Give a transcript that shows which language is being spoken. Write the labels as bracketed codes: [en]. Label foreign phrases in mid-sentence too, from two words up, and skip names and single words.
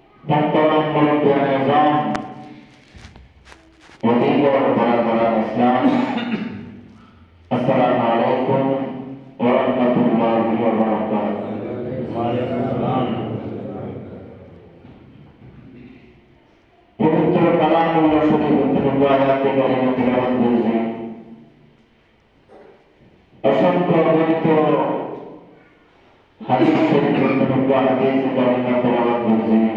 [ur] محترم ملک نظام وطیب اور برادران اسلام [ar] السلام علیکم ورحمۃ اللہ وبرکاتہ [bn] পবিত্র কালামুল্লাহ শরীফ আয়াতে কারিমা তিলাওয়াত করছি অসংখ্য অগণিত হাদিস শরীফ হাদিস কারিমা তিলাওয়াত করছি